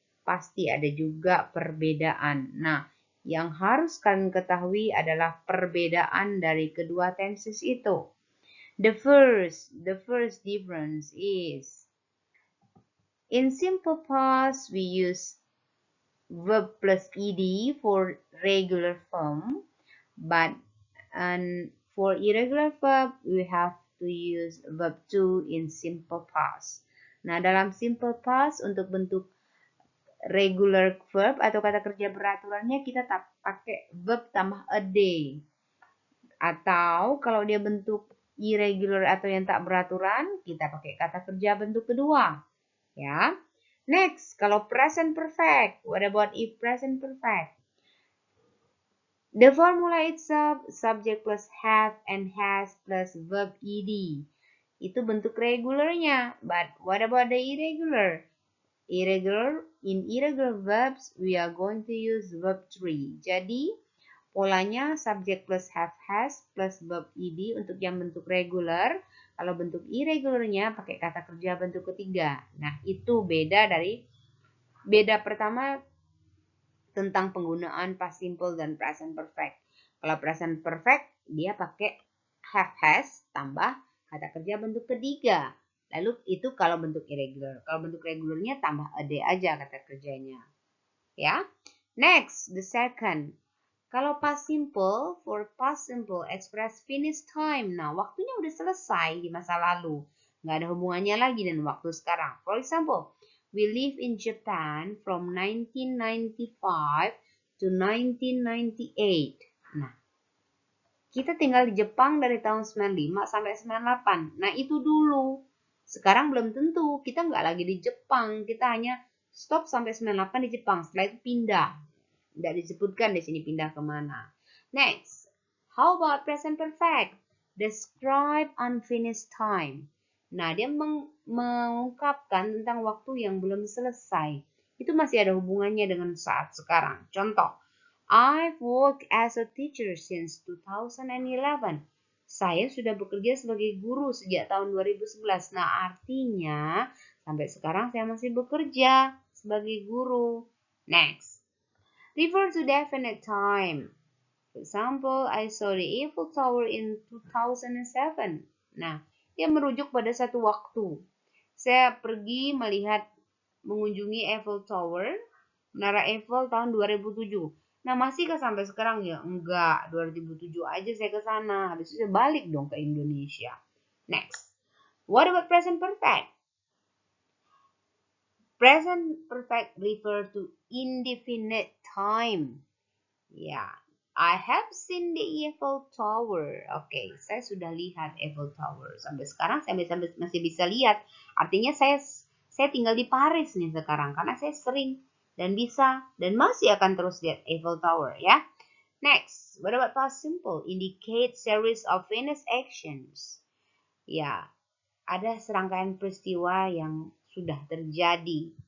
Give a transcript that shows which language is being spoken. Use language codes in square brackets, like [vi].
[id] Pasti ada juga perbedaan. Nah, yang harus kalian ketahui adalah perbedaan dari kedua tenses itu. [en] The first difference is in simple past we use verb plus ed for regular form, but and for irregular verb we have to use verb to in simple past. [id] Nah, dalam simple past untuk bentuk regular verb atau kata kerja beraturannya kita tak pakai verb tambah a day. Atau kalau dia bentuk irregular atau yang tak beraturan, kita pakai kata kerja bentuk kedua. Ya. [en] Next, kalau present perfect, what about if present perfect? The formula itself, subject plus have and has plus verb ed. [id] Itu bentuk regularnya. [en] But what about the irregular? In irregular verbs, we are going to use verb 3. [id] Jadi, polanya subject plus have has plus verb ed untuk yang bentuk regular. Kalau bentuk irregularnya pakai kata kerja bentuk ketiga. Nah, itu beda pertama tentang penggunaan past simple dan present perfect. Kalau present perfect, dia pakai have has tambah kata kerja bentuk ketiga. Lalu itu kalau bentuk irregular. Kalau bentuk regularnya tambah a day aja kata kerjanya. [en] Ya. Next, the second. Kalau past simple, for past simple express finish time. [id] Nah, waktunya udah selesai di masa lalu. Nggak ada hubungannya lagi dengan waktu sekarang. [en] For example, we live in Japan from 1995 to 1998. [id] Nah, kita tinggal di Jepang dari tahun 95 sampai 98. Nah, itu dulu. Sekarang belum tentu. Kita nggak lagi di Jepang. Kita hanya Stop sampai 98 di Jepang. Setelah itu pindah. Tidak disebutkan di sini pindah kemana. [en] Next, how about present perfect? Describe unfinished time. [id] Nah, dia mengungkapkan tentang waktu yang belum selesai. Itu masih ada hubungannya dengan saat sekarang. [en] Contoh, I've worked as a teacher since 2011. [id] Saya sudah bekerja sebagai guru sejak tahun 2011. Nah, artinya sampai sekarang saya masih bekerja sebagai guru. [en] Next, refer to definite time. For example, I saw the Eiffel Tower in 2007. [id] Nah, dia merujuk pada satu waktu. Saya pergi mengunjungi Eiffel Tower, Menara Eiffel tahun 2007. Nah, masihkah sampai sekarang ya? Enggak, 2007 aja saya ke sana. Habis itu saya balik dong ke Indonesia. [en] Next. What about present perfect? Present perfect refer to indefinite time. Ya, I have seen the Eiffel Tower. [id] Oke, saya sudah lihat Eiffel Tower. Sampai sekarang saya masih bisa lihat. Artinya saya tinggal di Paris nih sekarang karena saya sering dan bisa dan masih akan terus lihat Eiffel Tower ya. [en] Next, what about past simple? Indicate series of finished actions. [id] Ya, ada serangkaian peristiwa yang sudah terjadi.